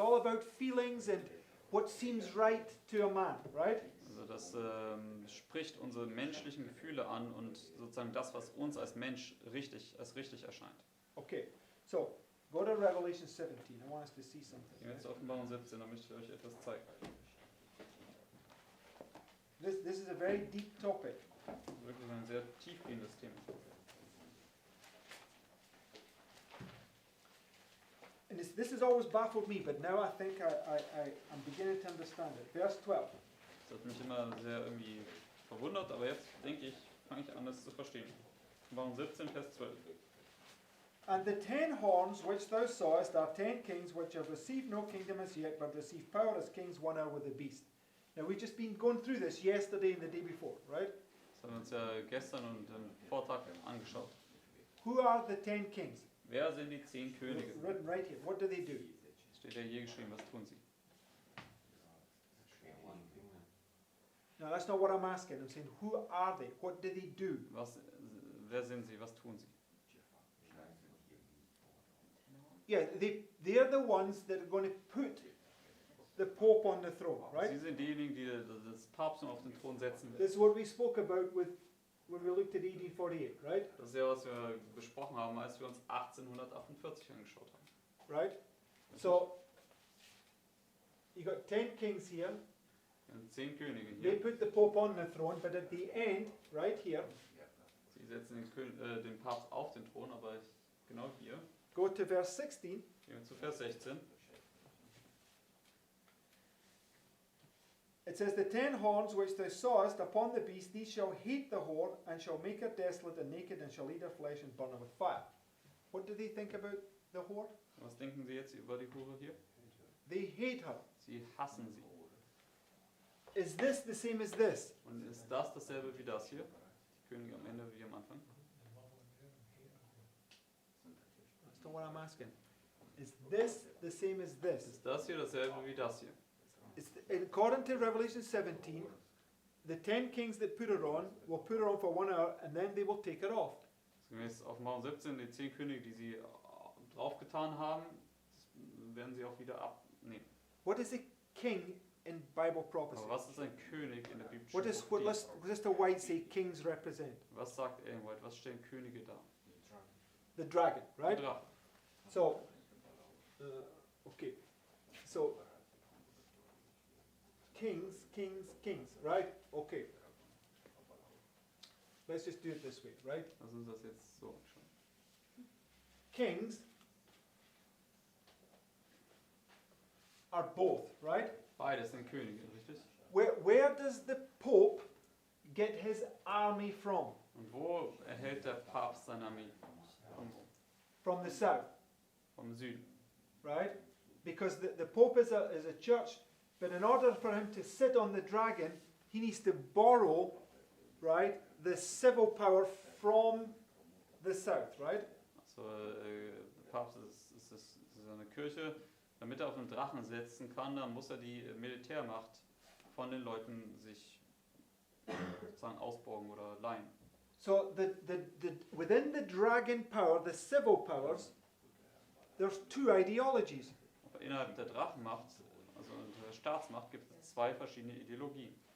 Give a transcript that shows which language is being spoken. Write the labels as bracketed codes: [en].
[en] It's all about feelings and what seems right to a man, right? [de] Also das spricht unsere menschlichen Gefühle an und sozusagen das, was uns als Mensch als richtig erscheint. [en] Okay, so go to Revelation 17. I want us to see something. [de] Gehen wir jetzt zur Offenbarung 17, da möchte ich euch etwas zeigen. [en] This is a very deep topic. [de] Das ist wirklich ein sehr tiefgehendes Thema. [en] And this has always baffled me, but now I think I'm beginning to understand it. Verse 12. [de] Das hat mich immer sehr irgendwie verwundert, aber jetzt denke ich, fange ich an, das zu verstehen. Offenbarung 17, Vers 12. [en] And the 10 horns which thou sawest are 10 kings which have received no kingdom as yet, but receive power as kings one hour with the beast. Now we've just been going through this yesterday and the day before, right? [de] Das haben wir uns ja gestern und im Vortag angeschaut. [en] Who are the 10 kings? [de] Wer sind die 10 Könige? [en] Written right here. What do they do? [de] Steht ja hier geschrieben, was tun sie? [en] No, that's not what I'm asking. I'm saying, who are they? What do they do? [de] Wer sind sie? Was tun sie? [en] Yeah, they're the ones that are going to put the Pope on the throne, right? [de] Sie sind diejenigen, die das Papst auf den Thron setzen [en] This [de] werden. [en] is what we spoke about when we looked at AD 48, right? [de] Das ist ja, was wir besprochen haben, als wir uns 1848 angeschaut haben. [en] Right? So, you got 10 kings here. [de] Wir haben 10 Könige [en] They [de] hier. [en] put the Pope on the throne, but at the end, right here, [de] Sie setzen den Papst auf den Thron, aber genau hier. [en] go to verse 16. [de] Gehen wir zu Vers 16. [en] It says, the 10 horns which thou sawest upon the beast, these shall hate the whore, and shall make her desolate and naked, and shall eat her flesh and burn her with fire. What do they think about the whore? [de] Was denken Sie jetzt über die Hure hier? [en] They hate her. [de] Sie hassen sie. [en] Is this the same as this? [de] Und ist das dasselbe wie das hier? Die Könige am Ende wie am Anfang? [en] That's not what I'm asking. Is this the same as this? [de] Ist das hier dasselbe wie das hier? [en] According to Revelation 17, the 10 kings that put her on will put her on for 1 hour, and then they will take her off. [de] Gemäß Offenbarung 17, die 10 Könige, die sie draufgetan haben, das werden sie auch wieder abnehmen. [en] What is a king in Bible prophecy? [de] Aber was ist ein König in der biblischen [en] What does [de] Prophetie? [en] Mr. White say kings represent? [de] Was sagt Ellen White? Was stellen Könige dar? [en] The dragon, right? [de] Der Drache. [en] So, okay. So, kings, right? Okay. Let's just do it this way, right? [de] Lass uns das jetzt so anschauen. [en] Kings are both, right? [de] Beides sind Könige, richtig? [en] Where does the Pope get his army from? [de] Und wo erhält der Papst seine Armee? [en] From the south, [de] Vom Süden. [en] right? Because the Pope is a church, but in order for him to sit on the dragon, he needs to borrow, right, the civil power from the south, right? [de] Also, der Papst ist eine Kirche. Damit er auf einen Drachen setzen kann, dann muss er die Militärmacht von den Leuten sich sozusagen ausborgen oder leihen. [en] So within the dragon power, the civil powers, there's two ideologies. [de] Aber innerhalb der Drachenmacht, also der Staatsmacht gibt es zwei verschiedene Ideologien.